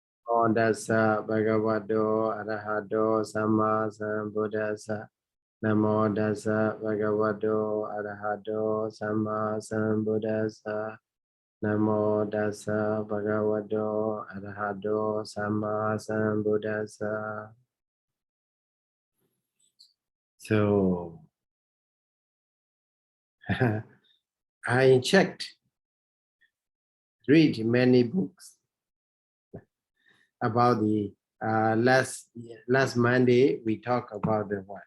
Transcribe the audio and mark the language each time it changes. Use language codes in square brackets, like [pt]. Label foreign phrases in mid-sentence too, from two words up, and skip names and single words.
[pi] Namo Dassa Bhagavato Arahato Samma Sambuddhassa. Namo Dassa Bhagavato Arahato Samma Sambuddhassa. Namo Dassa Bhagavato Arahato Samma Sambuddhassa. [en] So, I checked, read many books about the last Monday we talked about the what?